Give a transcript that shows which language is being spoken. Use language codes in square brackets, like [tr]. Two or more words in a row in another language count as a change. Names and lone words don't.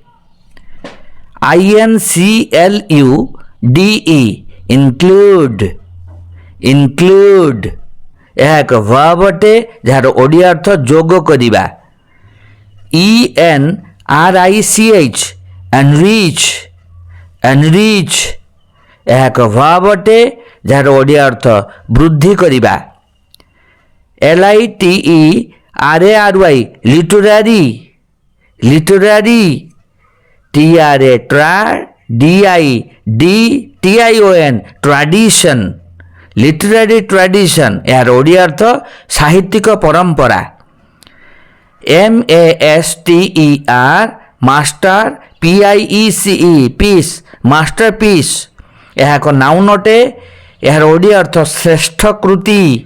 [en] INCLUDE include include [or] ଏହା ଏକ ଭାର୍ବ ଅଟେ ଯାହାର ଓଡ଼ିଆ ଅର୍ଥ ଯୋଗ କରିବା [en] ENRICH enrich enrich [or] ଏହା ଏକ ଭାର୍ବ ଅଟେ ଯାହାର ଓଡ଼ିଆ ଅର୍ଥ ବୃଦ୍ଧି କରିବା [en] LITERARY literary literary TRA TION tradition literary tradition [or] ଏହାର ଓଡ଼ିଆ ଅର୍ଥ ସାହିତ୍ୟିକ ପରମ୍ପରା [en] MASTER master PIECE piece masterpiece [or] ଏହା ଏକ ନାଉନ୍ ଅଟେ ଏହାର ଓଡ଼ିଆ ଅର୍ଥ ଶ୍ରେଷ୍ଠ କୃତି